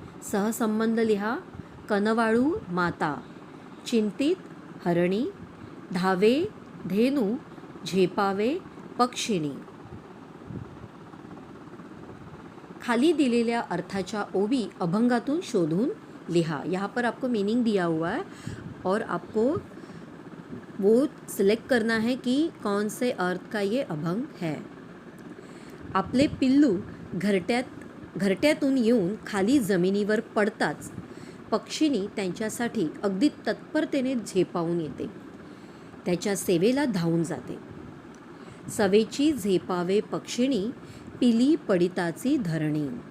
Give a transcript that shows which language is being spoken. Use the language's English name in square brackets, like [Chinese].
[Marathi] सहसंबंध लिहा. कनवाळू माता, चिंतित हरणी, धावे धेनू, झेपावे पक्षिणी. खाली दिलेल्या अर्थाच्या ओवी अभंगातून शोधून लिहा. [Hindi] यहाँ पर आपको मीनिंग दिया हुआ है और आपको वो सिलेक्ट करना है कि कौन से अर्थ का ये अभंग है. [Marathi] आपले पिल्लू घरट्यातून येऊन खाली जमिनीवर पडताच पक्षिणी त्यांच्यासाठी अगदी तत्परतेने झेपावून येते. त्याच्या सेवेला धावून जाते. सवेची झेपावे पक्षिणी, पिली पडिताची धरणी.